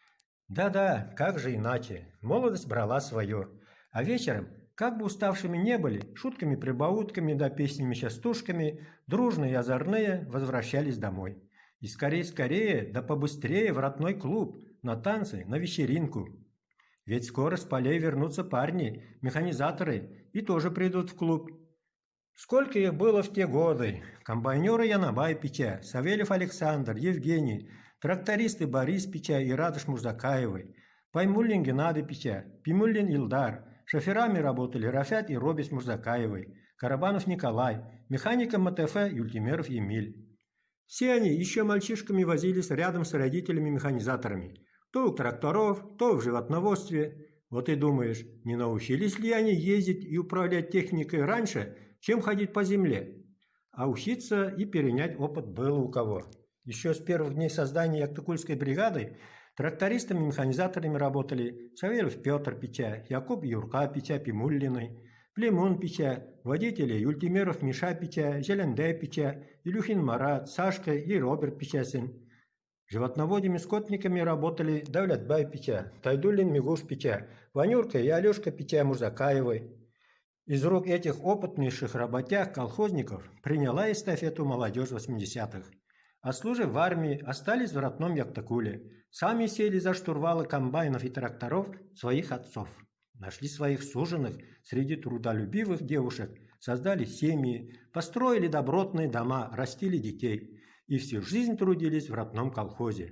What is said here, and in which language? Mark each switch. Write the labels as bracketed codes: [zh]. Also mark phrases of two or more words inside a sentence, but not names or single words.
[ru] Да-да, как же иначе, молодость брала свое, а вечером, как бы уставшими не были, шутками-прибаутками да песнями-частушками, дружные и озорные возвращались домой. И скорее-скорее, да побыстрее в родной клуб, на танцы, на вечеринку. Ведь скоро с полей вернутся парни, механизаторы, и тоже придут в клуб. Сколько их было в те годы! Комбайнеры Янабай Пича, Савельев Александр, Евгений, трактористы Борис Пича и Радыш Мурзакаевы, Паймуллин Геннадий Пича, Пимуллин Илдар. Шоферами работали Рафят и Робис Мурзакаевы, Карабанов Николай, механиком МТФ Юльтимеров Емель. Все они еще мальчишками возились рядом с родителями-механизаторами, то у тракторов, то в животноводстве. Вот и думаешь, не научились ли они ездить и управлять техникой раньше, чем ходить по земле? А учиться и перенять опыт было у кого. Еще с первых дней создания Яктукульской бригады трактористами и механизаторами работали Савельев Петр Пича, Якуб Юрка Пича Пимуллиной, Племон Пича, водители Юльтимеров Миша Пича, Желендей Пича, Илюхин Марат, Сашка и Роберт Пичасин. Животноводами-скотниками работали Давлетбай Пича, Тайдуллин Мигуш Пича, Ванюрка и Алешка Пича Мурзакаевой. Из рук этих опытнейших работяг-колхозников приняла эстафету молодежь 80-х. Отслужив в армии, остались в родном Яктакуле, сами сели за штурвалы комбайнов и тракторов своих отцов. Нашли своих суженых среди трудолюбивых девушек, создали семьи, построили добротные дома, растили детей и всю жизнь трудились в родном колхозе.